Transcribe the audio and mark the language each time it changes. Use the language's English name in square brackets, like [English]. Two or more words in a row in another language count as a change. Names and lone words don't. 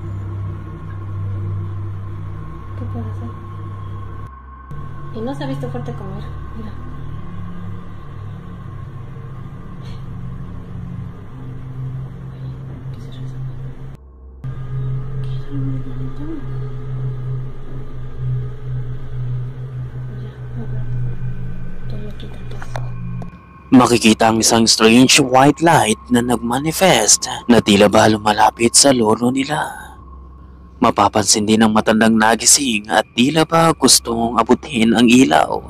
[Spanish] ¿Qué puede hacer? Y no se ha visto fuerte como era. Mira. ¿Qué se reza? ¿Qué es la ventana? [Filipino] Makikita ang isang [English] strange white light [Filipino] na nagmanifest na tila ba lumalapit sa lolo nila. Mapapansin din ng matandang nagising at tila ba gustong abutin ang ilaw.